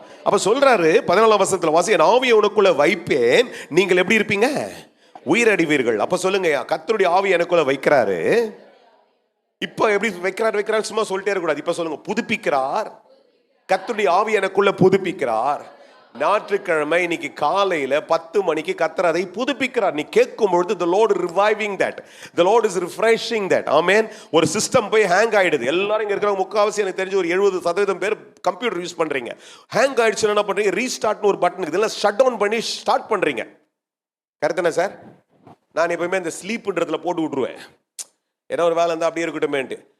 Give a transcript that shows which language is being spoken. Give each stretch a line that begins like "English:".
Tamil: அப்ப சொல்றாரு 14ஆம் வசனத்துல வாசி, என் ஆவியை உனக்குள்ள வைப்பேன், நீங்கள் எப்படி இருப்பீங்க? உயிரடைவீர்கள். அப்ப சொல்லுங்க, கர்த்தருடைய ஆவி எனக்குள்ள வைக்கிறாரு. இப்ப எப்படி வைக்கிறார் சும்மா சொல்லிட்டே இருக்கக்கூடாது. இப்ப சொல்லுங்க, புதுப்பிக்கிறார். கர்த்தருடைய ஆவி எனக்குள்ள புதுப்பிக்கிறார். ஞாயிற்றுக்கிழமை இன்னைக்கு காலையில 10 மணிக்கு கர்த்தர் அதை புதுப்பிக்கிறார். நீ கேட்கும் பொழுது
English: the Lord is reviving that, the Lord is refreshing that.
Tamil: ஆமென். ஒரு சிஸ்டம் போய் ஹேங் ஆயிடுது. எல்லாரும் இங்க இருக்கிறவங்க முக்காவாசி எனக்கு தெரிஞ்சு ஒரு 70% பேர் கம்ப்யூட்டர் யூஸ் பண்றீங்க. ஹேங் ஆயிடுச்சுன்னா என்ன பண்றீங்க? ரீஸ்டார்ட்னு ஒரு பட்டன் இருக்குது, ஷட் டவுன் பண்ணி ஸ்டார்ட் பண்றீங்க. கரெக்ட் தானே சார்? நான் எப்பவுமே இந்த ஸ்லீப்ன்றதுல போட்டு விட்டுருவேன். ஏன்னா ஒரு வேலை இருந்தால் அப்படியே இருக்கட்டுமேன்ட்டு.